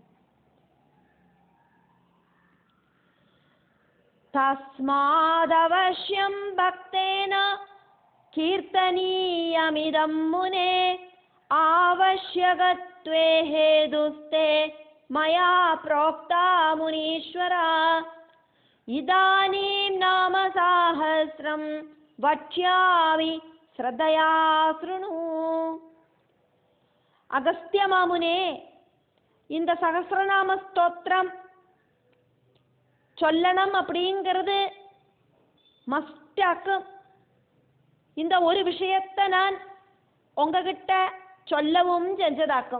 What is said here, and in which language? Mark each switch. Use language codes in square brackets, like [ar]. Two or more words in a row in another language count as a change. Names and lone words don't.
[sa] तस्मादवश्यं भक्तेन कीर्तनीयमिदं मुने आवश्यकत्वे हेतुस्ते मया प्रोक्ता मुनीश्वर इदानीं नामसाहस्रं वक्ष्यामि श्रद्धया शृणु। [ta] அகஸ்தியமாமுனே, இந்த சகஸ்ரநாம ஸ்தோத்திரம் சொல்லணும் அப்படிங்கிறது மஸ்டாக்கும். இந்த ஒரு விஷயத்தை நான் உங்ககிட்ட சொல்லவும் செஞ்சதாக்கும்.